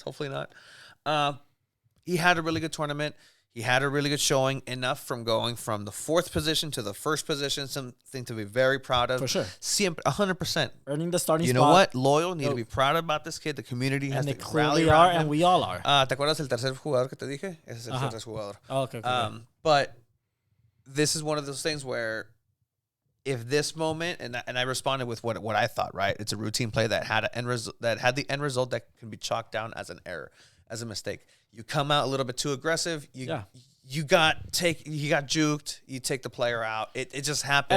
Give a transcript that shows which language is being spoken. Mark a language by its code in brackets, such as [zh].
[en] Hopefully not. He had a really good tournament. He had a really good showing, enough from going from the 4th position to the 1st position, something to be very proud of. For sure. 100%. Earning the starting spot. You know what? Loyal, need to be proud about this kid. The community has to rally clearly around are, him. and we all are. [es] ¿Te acuerdas el tercer jugador que te dije? Ese es el tercer jugador. [en] Oh, okay. But this is one of those things where if this moment, and I responded with what I thought, right? It's a routine play that had the end result that can be chalked down as an error, as a mistake. You come out a little bit too aggressive. You got juked. You take the player out. It just happens.